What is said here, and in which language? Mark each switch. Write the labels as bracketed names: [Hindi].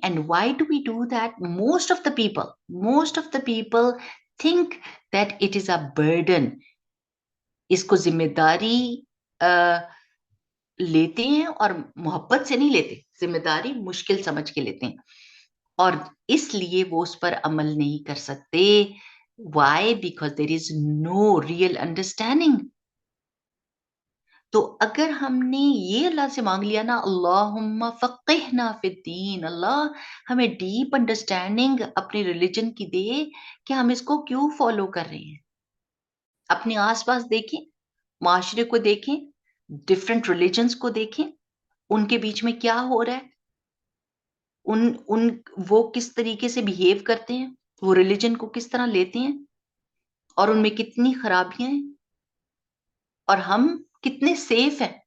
[English] And why do we do that? Most of the people think that it is a burden. [Urdu] اس کو ذمہ داری لیتے ہیں اور محبت سے نہیں لیتے، ذمہ داری مشکل سمجھ کے لیتے ہیں. اور اس لیے وہ اس پر عمل نہیں کر سکتے. [English] Why? Because there is no real understanding. [Urdu] تو اگر ہم نے یہ اللہ سے مانگ لیا نا، [Arabic] اللہم فقہنا فی الدین، [Urdu] اللہ ہمیں ڈیپ انڈرسٹینڈنگ اپنی ریلیجن کی دے کہ ہم اس کو کیوں فالو کر رہے ہیں. اپنے آس پاس دیکھیں، معاشرے کو دیکھیں، ڈفرینٹ ریلیجنس کو دیکھیں، ان کے بیچ میں کیا ہو رہا ہے، ان وہ کس طریقے سے بہیو کرتے ہیں، وہ ریلیجن کو کس طرح لیتے ہیں، اور ان میں کتنی خرابیاں ہیں، اور ہم کتنے سیف ہیں.